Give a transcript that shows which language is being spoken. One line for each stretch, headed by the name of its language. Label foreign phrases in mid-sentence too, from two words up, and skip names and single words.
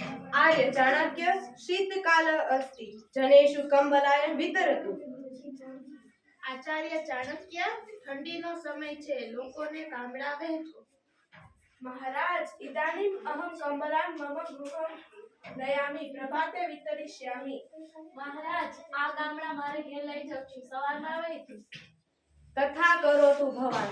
Sanskrit: आर्य चाणक्य शीतकाल अस्ति जनेषु कंबलाय वितरतु।
Gujarati: આચાર્ય ચાણક્ય ઠંડીનો સમય છે, લોકોને કામડા વહેંચો.
Sanskrit: महाराज इदानीम् अहं कंबलान् मम गृहं नयामि प्रभाते वितरिष्यामि।
Gujarati: મહારાજ, આ ગામડા મારે ઘેર લઈ જાઉં છું, સવારમાં વહેંચીશ.
Sanskrit: तथा करोतु भवान्।